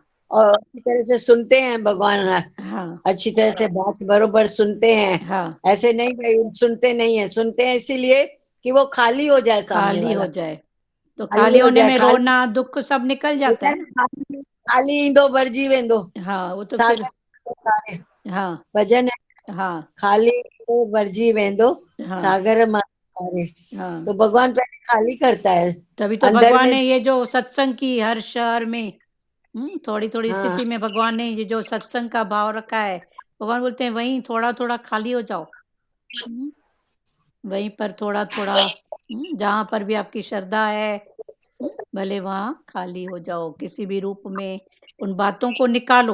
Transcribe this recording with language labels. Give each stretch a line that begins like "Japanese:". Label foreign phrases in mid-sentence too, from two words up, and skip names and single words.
Hindi: और अच्छी तरह से सुनते हैं भगवान, हाँ, अच्छी तरह से बात बरोबर सुनते हैं। हाँ, ऐसे नहीं भाई सुनते नहीं है, सुनते हैं इसीलिए कि वो खाली हो जाए सामने खाली वाला, हो जाए। तो खाली खाली हो होने जाए, में खाली रोना, दुःख सब निकल जाता है ना।
Sindhi: खाली खाली ईंदो भरजी वेंदो,
Hindi: हाँ, वो तो फिर सागर हाँ, भजन है, हाँ,
Sindhi: खाली ईंदो भरजी वेंदो
Hindi: हाँ, सागर मां तारे। हाँ। तो भगवान पहले खाली करता है तभी तो अंदर भगवान में। ने ये जो सत्संग की हर शहर में थोड़ी-थोड़ी हाँ स्थिति में भगवान ने ये जो सत्संग का भाव रखा है, भगवान बोलते हैं वहीं थोड़ा-थोड़ा खाली हो जाओ। हुँ, वहीं पर थोड़ा-थोड़ा जहाँ पर भी आपकी श्रद्धा है, भले वहाँ खाली हो जाओ, किसी भी रूप में उन बातों को निकालो।